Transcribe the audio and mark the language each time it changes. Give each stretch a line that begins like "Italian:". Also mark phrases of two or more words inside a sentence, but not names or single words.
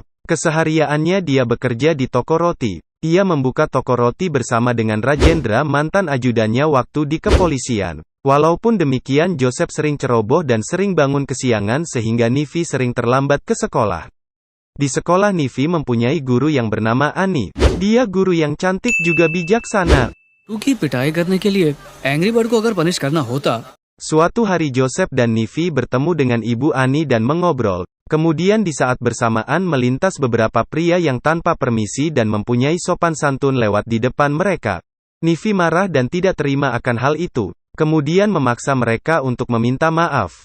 Indonesian: Kesehariannya dia bekerja di toko roti. Ia membuka toko roti bersama dengan Rajendra, mantan ajudannya waktu di kepolisian. Walaupun demikian Joseph sering ceroboh dan sering bangun kesiangan sehingga Nivi sering terlambat ke sekolah. Di sekolah Nivi mempunyai guru yang bernama Ani. Dia guru yang cantik juga bijaksana.
Hindi: उसकी पिटाई करने के लिए एंग्री बर्ड को अगर पनिश करना होता.
Indonesian: Suatu hari Joseph dan Nivi bertemu dengan Ibu Ani dan mengobrol. Kemudian di saat bersamaan melintas beberapa pria yang tanpa permisi dan mempunyai sopan santun lewat di depan mereka. Nivi marah dan tidak terima akan hal itu. Kemudian memaksa mereka untuk meminta maaf.